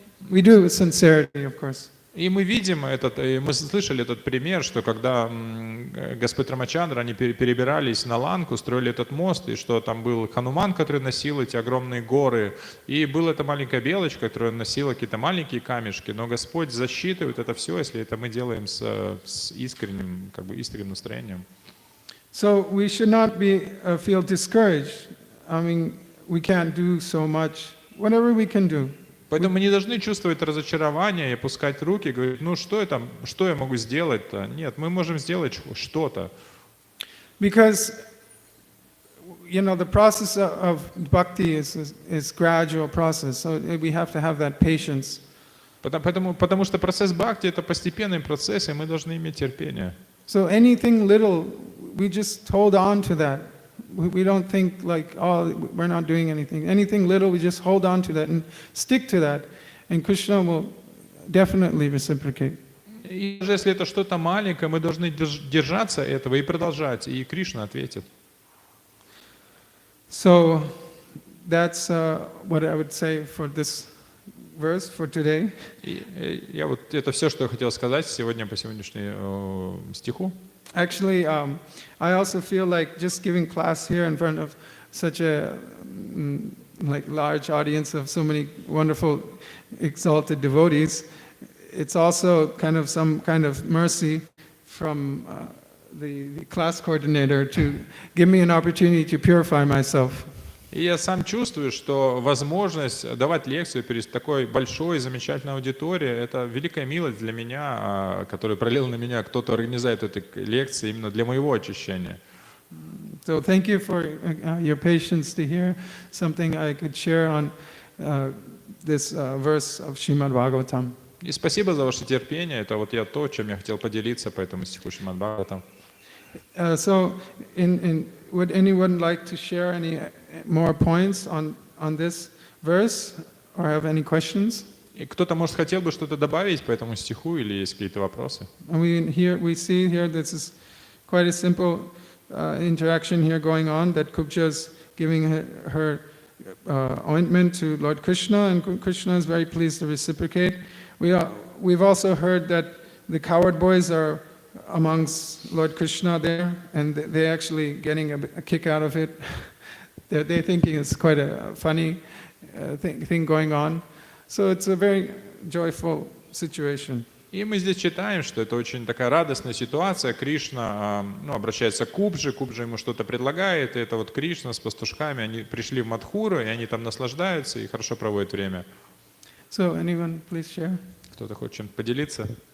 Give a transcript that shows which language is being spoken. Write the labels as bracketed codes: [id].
[en] We do with sincerity, of course. [ru] И мы видим мы слышали этот пример, что когда Господь Рамачандра, они перебирались на Ланку, строили этот мост, и что там был Хануман, который носил эти огромные горы, и была эта маленькая белочка, которая носила какие-то маленькие камешки, но Господь засчитывает это все, если это мы делаем с искренним настроением. [en] So we should not feel discouraged. I mean, we can't do so much. Whatever we can do. [ru] Поэтому мы не должны чувствовать разочарование и опускать руки, говорить, что я могу сделать-то? Нет, мы можем сделать что-то. [en] Because, the process of bhakti is gradual process, so we have to have that patience. [ru] Потому что процесс бхакти это постепенный процесс, и мы должны иметь терпение. [en] So anything little, we just hold on to that. We don't think we're not doing anything. Anything little, we just hold on to that and stick to that. And Krishna will definitely reciprocate. [ru] И даже если это что-то маленькое, мы должны держаться этого и продолжать, и Кришна ответит. [en] So that's what I would say for this verse for today. [ru] И я вот это все, что я хотел сказать сегодня по сегодняшнему стиху. [en] Actually, I also feel like just giving class here in front of such a like large audience of so many wonderful, exalted devotees, it's also kind of some kind of mercy from the class coordinator to give me an opportunity to purify myself. [ru] И я сам чувствую, что возможность давать лекцию перед такой большой, замечательной аудиторией, это великая милость для меня, которую пролил на меня кто-то, организует этой лекции именно для моего очищения. [en] So thank you for your patience to hear something I could share on this verse of Srimad Bhagavatam. [ru] И спасибо за ваше терпение. Это вот я то, чем я хотел поделиться по этому стиху Шримад Бхагаватам. [en] So, would anyone like to share any more points on this verse or have any questions? [ru] И кто-то, может, хотел бы что-то добавить по этому стиху или есть какие-то вопросы? [en] And we see here this is quite a simple interaction here going on, that Kubja is giving her ointment to Lord Krishna, and Krishna is very pleased to reciprocate. We've also heard that the coward boys are amongst Lord Krishna there, and they're actually getting a kick out of it. They're thinking it's quite a funny thing going on. So it's a very joyful situation. [ru] И мы здесь читаем, что это очень такая радостная ситуация. Кришна обращается к Кубже, Кубжа ему что-то предлагает, и это вот Кришна с пастушками, они пришли в Мадхуру, и они там наслаждаются и хорошо проводят время. [en] So anyone please share? [ru] Кто-то хочет чем-то поделиться?